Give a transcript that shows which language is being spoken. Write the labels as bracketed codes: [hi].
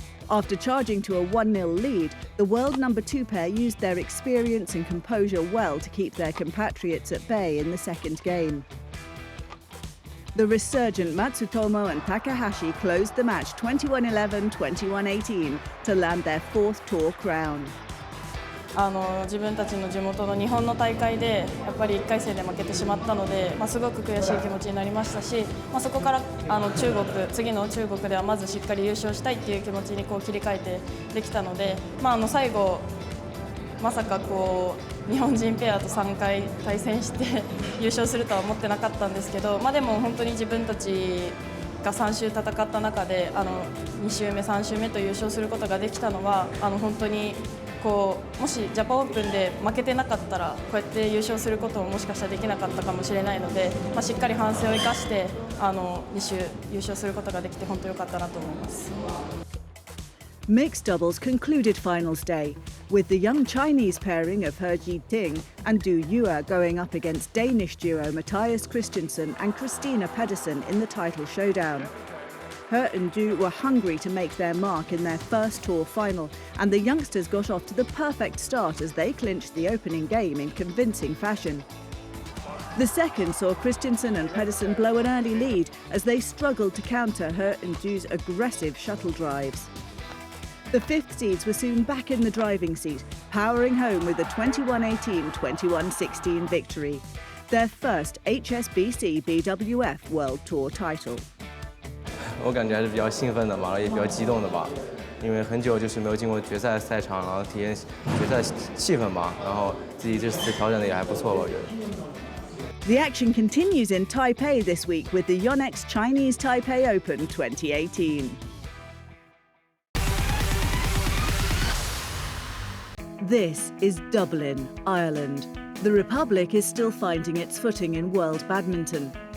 [en] After charging to a 1-0 lead, the world number 2 pair used their experience and composure well to keep their compatriots at bay in the second game. The resurgent Matsutomo and Takahashi closed the match 21-11, 21-18 to land their fourth tour crown. [ja] 自分たちの地元の日本の大会でやっぱり1回戦で負けてしまったので、すごく悔しい気持ちになりましたし、そこから次の中国ではまずしっかり優勝したいっていう気持ちに切り替えてできたので、最後まさか日本人ペアと3回対戦して優勝するとは思ってなかったんですけど、でも本当に自分たちが3週戦った中で2週目、3週目と優勝することができたのは本当にもしジャパンオープンで負けてなかったらこうやって優勝することももしかしたらできなかったかもしれないので、しっかり反省を生かして2週優勝することができて本当に良かったなと思います。 [en] Mixed doubles concluded finals day, with the young Chinese pairing of He Jiting and Du Yue going up against Danish duo Matthias Christensen and Christina Pedersen in the title showdown. He and Du were hungry to make their mark in their first tour final, and the youngsters got off to the perfect start as they clinched the opening game in convincing fashion. The second saw Christensen and Pedersen blow an early lead as they struggled to counter He and Du's aggressive shuttle drives. The fifth seeds were soon back in the driving seat, powering home with a 21-18, 21-16 victory, their first HSBC BWF World Tour title. [zh] 我感觉还是比较兴奋的吧，也比较激动的吧，因为很久就是没有进过决赛赛场，然后体验决赛气氛吧，然后自己这次调整的也还不错吧，我觉得。 [en] The action continues in Taipei this week with the YONEX Chinese Taipei Open 2018. This is Dublin, Ireland. The Republic is still finding its footing in world badminton.